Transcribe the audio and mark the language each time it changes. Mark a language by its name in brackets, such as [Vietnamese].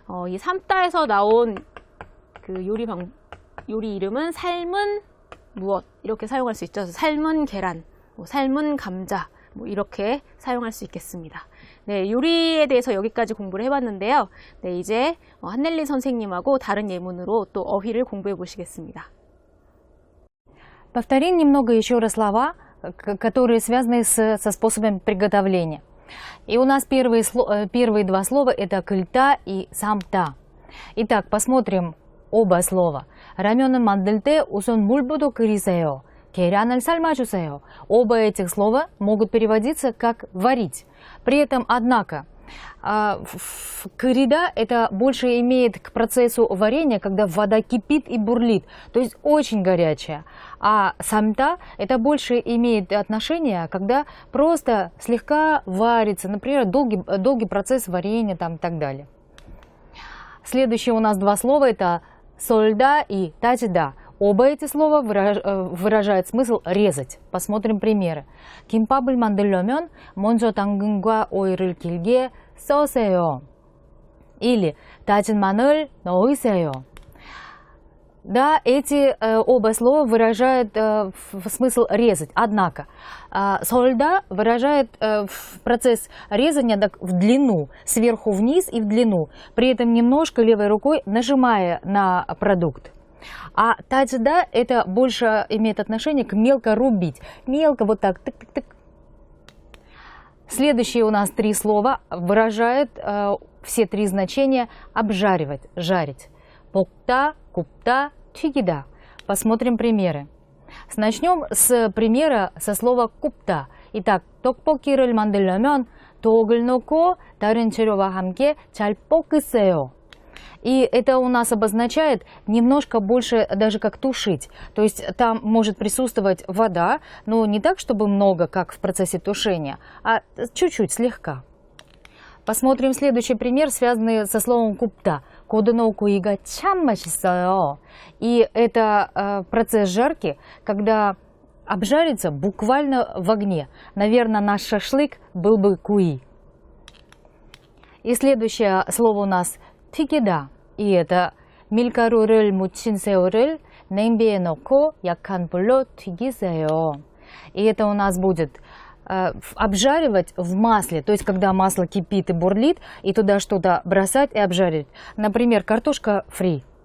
[Korean] 이 삶다에서 나온 그 요리 이름은 삶은 무엇 이렇게 사용할 수 있죠. 삶은 계란, 삶은 감자 뭐 이렇게 사용할 수 있겠습니다. 네, 요리에 대해서 여기까지 공부를 해봤는데요. 네, 이제 한넬리 선생님하고 다른 예문으로 또 어휘를 공부해 보시겠습니다. [Russian] Повторим немного еще раз слова, которые связаны со способом приготовления. И у нас первые два слова это кыльта и самта. Итак, посмотрим оба слова. [Korean] 라면은 만들 때 우선 물부터 끓이세요. 계란을 삶아주세요. [Russian] Оба этих слова могут переводиться как «варить». При этом, однако, кырида это больше имеет к процессу варенья, когда вода кипит и бурлит, то есть очень горячая. А самта это больше имеет отношение, когда просто слегка варится, например, долгий процесс варенья там, и так далее. Следующие у нас два слова это сольда и тачда. Оба эти слова выражают смысл резать. Посмотрим примеры. [Korean] 김밥을 만들려면 먼저 당근과 오이를 길게 써세요. [Russian] Или [Korean] 다진 마늘 넣으세요. [Russian] Да, эти оба слова выражают смысл резать. Однако, сольда выражает процесс резания так, в длину, сверху вниз и в длину. При этом немножко левой рукой нажимая на продукт. А таджда это больше имеет отношение к мелко рубить. Мелко вот так. Тык-тык-тык. Следующие у нас три слова выражают все три значения обжаривать, жарить. Покта, купта, 튀기다. Посмотрим примеры. Начнем с примера со слова купта. Итак, [Korean] 떡볶이를 만들려면 떡을 넣고 다른 재료와 함께 잘 볶으세요. [Russian] И это у нас обозначает немножко больше даже как тушить. То есть там может присутствовать вода, но не так, чтобы много, как в процессе тушения, а чуть-чуть, слегка. Посмотрим следующий пример, связанный со словом купта. [Korean] 고등어구이가 참 맛있어요. [Russian] И это процесс жарки, когда обжарится буквально в огне. Наверное, наш шашлык был бы куи. И следующее слово у нас 튀기다. И это [Korean] 밀가루를 묻힌 새우를 냄비에 넣고 약한 불로 튀기세요. [Russian] И это у нас будет обжаривать в масле, то есть когда масло кипит и бурлит, и туда что-то бросать и обжаривать. Например, картошка фри.